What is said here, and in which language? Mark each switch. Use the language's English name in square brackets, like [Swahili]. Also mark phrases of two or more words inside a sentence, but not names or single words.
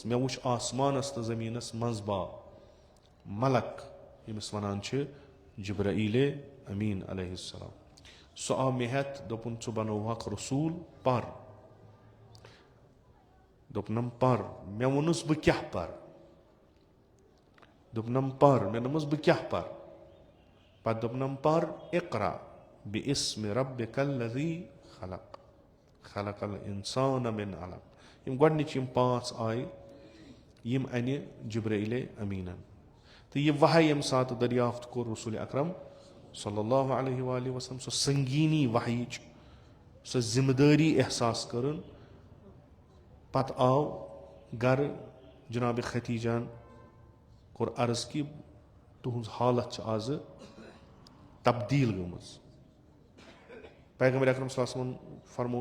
[Kashmiri] مےٚ وُچھ آسمانس تہٕ زٔمیٖنس منٛزباگ ملک ییٚمِس ونان چھِ جبرائیل امیٖن [Arabic] علیہ السلام. [Kashmiri] سُہ آو مےٚ ہٮ۪تھ دوٚپُن ژٕ بنووہکھ رسوٗل پر دوٚپنم پر مےٚ ووٚنُس بہٕ کیٛاہ پرٕ دوٚپنم پر مےٚ دوٚپمَس بہٕ کیٛاہ پرٕ پتہٕ دوٚپنم پر [Arabic] اقرا بِاسمِ ربِّکَ الَّذِی خلق خلق الانسان من علق [Kashmiri] یِم گۄڈنِچ یِم 5 آیہِ یِم اَنہِ جبرائیلِ امیٖنن تہٕ یہِ وحی ییٚمہِ ساتہٕ دٔریافت کوٚر رسوٗلِ اکرم [Arabic] صلی اللہ علیہ وآلہ وسلم [Kashmiri] سۄ سنگیٖنی وحیِچ سۄ ذمہٕ دٲری احساس کٔرٕن پتہٕ آو گرٕ جناب ختیٖجان کوٚر عرض کہِ تُہنٛز حالت چھِ آزٕ تبدیٖل گٔمٕژ پیغمبر اکرم [Arabic] صلی اللہ علیہ وسلمن [Kashmiri] فرموو